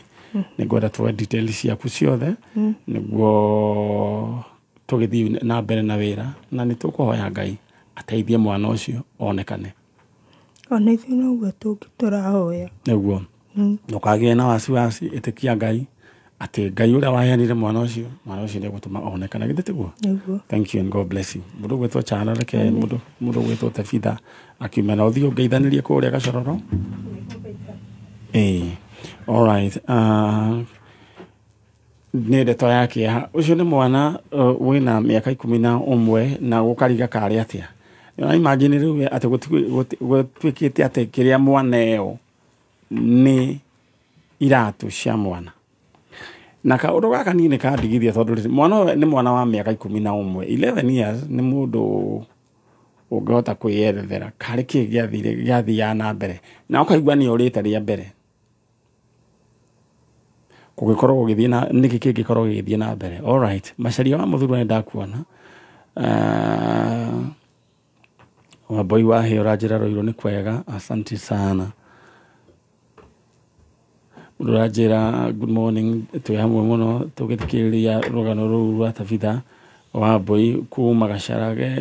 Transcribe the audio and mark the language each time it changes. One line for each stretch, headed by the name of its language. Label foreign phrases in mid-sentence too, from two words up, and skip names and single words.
Kikuyu: Ningwenda tuwe details ciaku ciothe niguo tugithii na mbere na wira na ni tukuhoya Ngai ateithie mwana ucio onekane. Ona ithuĩ noguo tũrahoya. Niguo ndukagie na wasiwasi, itikia Ngai ati Ngai uria waheanire mwana ucio ni gutuma onekane. Githĩ tiguo? Niguo.
English: Thank you and God bless you.
Kikuyu: Mundu gwitwo Chana reke mundu gwitwo Tabitha akiumena uthio ngeithanirie kuria Gacororo.
English: All right.
Kikuyu: Ni ndeto yake ha ucio ni mwana wina miaka 11 na gukariga kari atia. Na imagine riu ati gutwikite ati kiria mwana eo ni iratu cia mwana. Na kaundu gaka ni kandigithia tondu mwana ni mwana wa miaka 11, 11 years ni mundu ungehota kwiyerethera kari ki giathia na mbere na ukaigua ni urite ria mbere kugikorwo gugithie na niki kingikorwo gigithie na mbere.
English: All right,
Kikuyu: macaria wa muthuru ni ndakuona Wambui wa he urajira roiro ni kwega,
Swahili: asante sana.
Kikuyu: Urajira
English: good morning,
Kikuyu: twi hamwe muno tugithikiriria rugano ruu rwa Tabitha Wambui kuma Gacarage.